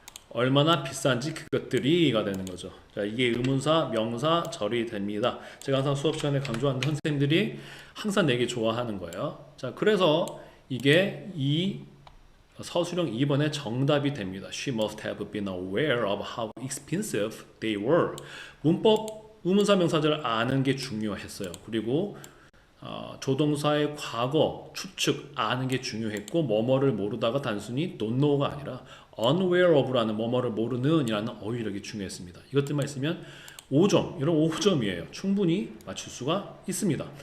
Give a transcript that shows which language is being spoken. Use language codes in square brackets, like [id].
[ko] 얼마나 비싼지 그것들이가 되는 거죠. 자, 이게 의문사, 명사, 절이 됩니다. 제가 항상 수업 시간에 강조하는 선생님들이 항상 내게 좋아하는 거예요. 자, 그래서 이게 이 서술형 2번의 정답이 됩니다. [en] She must have been aware of how expensive they were. [ko] 문법, 의문사, 명사절을 아는 게 중요했어요. 그리고 조동사의 과거, 추측 아는 게 중요했고 뭐뭐를 모르다가 단순히 [en] don't know [ko] 가 아니라 [en] unaware of [ko] 라는 뭐뭐를 모르는 이라는 어휘력이 중요했습니다. 이것들만 있으면 5점, 이런 5점이에요. 충분히 맞출 수가 있습니다.